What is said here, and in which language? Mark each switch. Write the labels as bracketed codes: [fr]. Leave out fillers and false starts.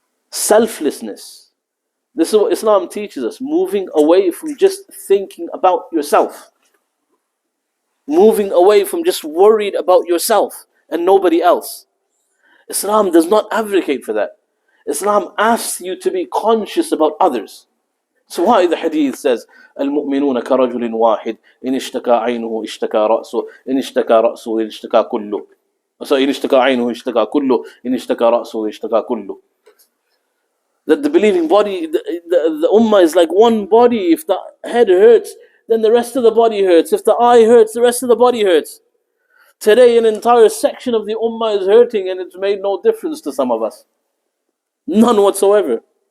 [en] Selflessness. This is what Islam teaches us. Moving away from just thinking about yourself. Moving away from just worried about yourself and nobody else. Islam does not advocate for that. Islam asks you to be conscious about others. So why the hadith says, [ar] المؤمنون كرجل واحد إن اشتكى عينه اشتكى رأسه إن اشتكى رأسه اشتكى كله. So إن اشتكى عينه اشتكى كله إن اشتكى رأسه اشتكى كله. [en] That the believing body, the ummah is like one body. If the head hurts, then the rest of the body hurts. If the eye hurts, the rest of the body hurts. Today, an entire section of the ummah is hurting, and it's made no difference to some of us. None whatsoever.